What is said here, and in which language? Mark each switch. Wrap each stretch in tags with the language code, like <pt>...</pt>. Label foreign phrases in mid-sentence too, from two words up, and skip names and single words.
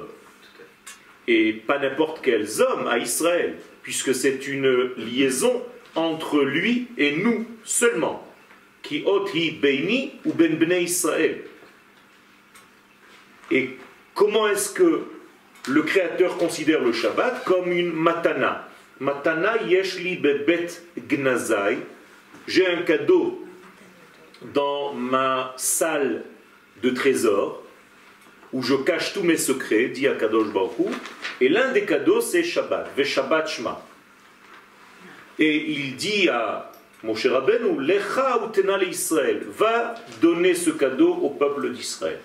<fr>Et pas n'importe quels hommes, à Israël, puisque c'est une liaison entre lui et nous seulement.</fr> <he>כי אות היא ביני ובין בני ישראל.</he> <fr>Et comment est-ce que le Créateur considère le Shabbat? Comme une matana.</fr> <he>מתנה יש לי בבית גנזי.</he> <fr>J'ai un cadeau dans ma salle de trésor où je cache tous mes secrets, dit</fr> <he>הקדוש ברוך הוא,</he> <fr>et l'un des cadeaux c'est Shabbat,</fr> <he>ושבת שמה.</he> <fr>Et il dit à Moshe Rabbeinu,</fr> <he>לך ותנה לישראל,</he> <fr>va donner ce cadeau au peuple d'Israël.</fr>